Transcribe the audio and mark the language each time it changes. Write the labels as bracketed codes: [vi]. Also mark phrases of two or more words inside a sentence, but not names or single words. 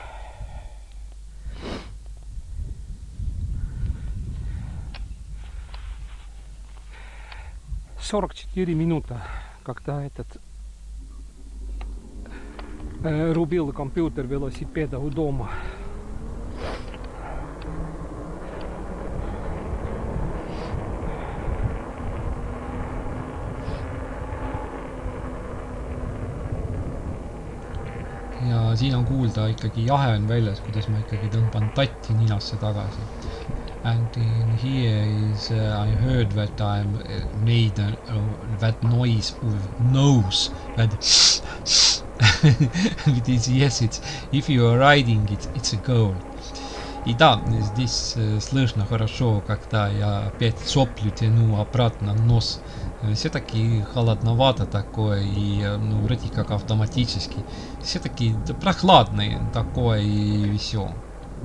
[ru] "44 минута, когда этот рубил компьютер велосипеда у дома. [et] Ja siin on kuulda ikkagi jahe on väljas, kuidas ma ikkagi tõmban tatti ninasse tagasi. [en] And in here is I heard that I made that noise with nose. That it is, yes, it's if you are riding it's a goal. [ru] И да, здесь слышно хорошо, когда я опять соплю тяну обратно нос. Все-таки холодновато такое, и ну, вроде как автоматически. Все-таки прохладный такой и все.